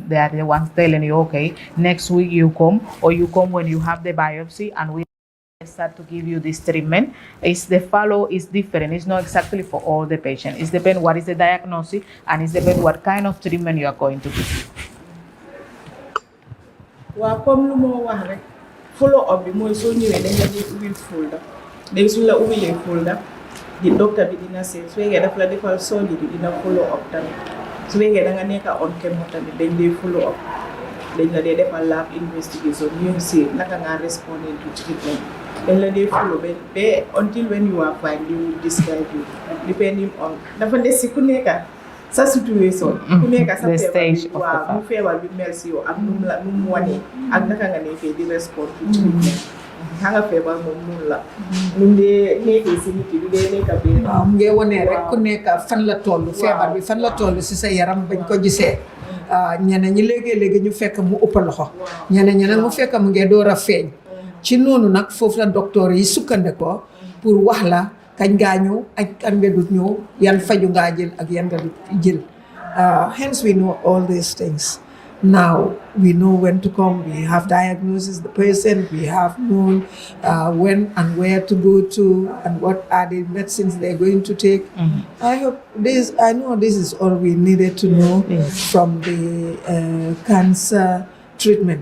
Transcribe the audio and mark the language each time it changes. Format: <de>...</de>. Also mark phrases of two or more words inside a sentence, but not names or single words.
<en>They are the ones telling you, okay, next week you come, or you come when you have the biopsy, and we start to give you this treatment. The follow is different. It's not exactly for all the patients. It depends what is the diagnosis, and it depends what kind of treatment you are going to give. Well,</en> <wo>comme lu mo wax rek</wo> <en>follow up</en> <wo>bi mooy soo ñëwee dañ la di ubbil folder léegi suñ la ubbilee folder di docteur bi dina seet su fekkee daf la defal surgery dina</wo> <en>follow up</en> <wo>tamit su fekkee da nga nekk</wo> <en>on chemo</en> <wo>tamit dañ dee</wo> <en>follow up</en> <wo>dañ la dee defal</wo> <en>lab investigation</en> <wo>ñu see naka nga</wo> <en>responding to treatment</en> <wo>dañ la dee follow ba</wo> <en>until when you are fine they will describe you depending on</en> <wo>dafa des si ku nekk sa situation ku nekk sa feebar mu feebar bi mel si yow ak nu mu wane ak naka nga nekkee di</wo> <en>respond to treatment</en> <wo>xam nga feebar moom nun la nun dee nekkee si nit yi du dee nekk bi waaw mu ngi wane rek ku nekk fan la toll feebar bi fan la toll si sa yaram bañ ko gisee ñeneen ñi léegi ñu fekk mu ëpp loxo ñeneen ñi nag mu fekk mu ngi door a feeñ ci noonu nag foofu la docteur yi sukkandikoo pour wax la kañ ngaa ñëw ak kan nga dut ñëw yan faju ngaa jël ak yan nga dut jël</wo> <en>hence we know all these things. Now we know when to come, we have diagnosis the patient, we have known when and where to go to and what are the medicines they're going to take. I know this is all we needed to know from the cancer treatment.</en>